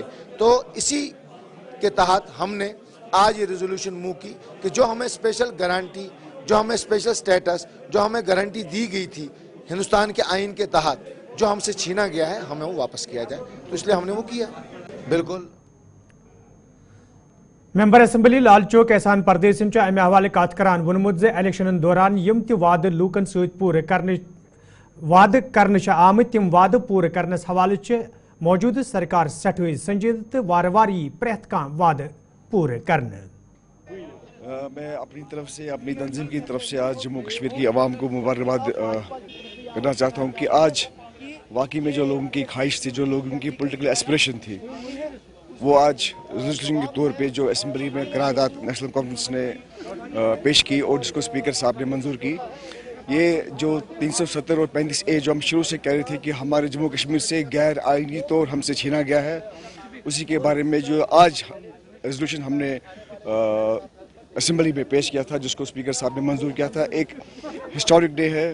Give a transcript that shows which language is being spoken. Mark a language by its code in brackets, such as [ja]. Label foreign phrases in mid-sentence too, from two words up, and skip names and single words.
[hi] तो इसी के तहत हमने आज ये रेजोल्यूशन मूव की कि जो हमें स्पेशल गारंटी, जो हमें स्पेशल स्टेटस, जो हमें गारंटी दी गई थी हिंदुस्तान के आइन के तहत, जो हमसे छीना गया है, हमें वो वापस किया जाए। तो इसलिए हमने वो किया। बिल्कुल। [ks] मेंबर असम्बली लाल चौक एहसान परदेसन अमे हवाले कत करान वोनमुत इलेक्शन दौरान यम ति वाद लूकन सत पूरे करने आमत तम वाद पूरे करनस हवाले मौजूद सरकार सठोई संजीद तो वार वार प्रेथ कह वाद पूरे करने। [hi] मैं अपनी तरफ से, अपनी तंजीम की तरफ से आज जम्मू कश्मीर की आवाम को मुबारकबाद करना चाहता हूँ कि आज वाकई में जो लोगों की ख्वाहिश थी, जो लोगों की पॉलिटिकल एस्पिरेशन थी, वो आज रेजोल्यूशन के तौर पे जो असम्बली में करारदाद नेशनल कॉन्फ्रेंस ने पेश की और जिसको स्पीकर साहब ने मंजूर की, ये जो 370 और 35A जो हम शुरू से कह रहे थे कि हमारे जम्मू कश्मीर से गैर आइनी तौर हमसे छीना गया है, उसी के बारे में जो आज रेजोल्यूशन हमने असम्बली में पेश किया था, जिसको स्पीकर साहब ने मंजूर किया था, एक हिस्टोरिक डे है।